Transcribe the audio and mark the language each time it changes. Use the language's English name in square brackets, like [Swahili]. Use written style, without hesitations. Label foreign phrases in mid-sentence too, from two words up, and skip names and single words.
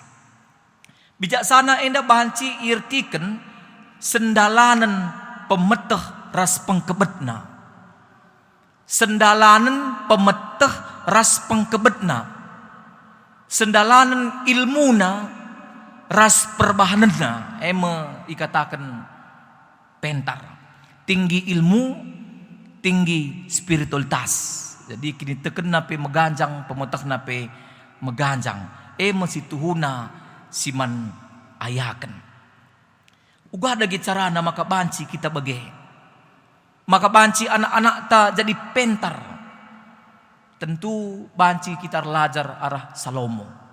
[Batak Karo] Bijaksana enda bahanci irtiken sendalanan pemeteh ras pengkebetna. Sendalanan pemeteh ras pengkebetna. Sendalanan ilmuna ras perbahanana. Ikatakan pentar. Tinggi ilmu, tinggi spiritualitas. Jadi kini teken nape meganjang, pemeteh nape meganjang. Masih tuhuna siman ayaken. Uga ada carana maka banci kita bage. Maka banci anak-anak ta jadi pentar. Tentu banci kita belajar arah Salomo.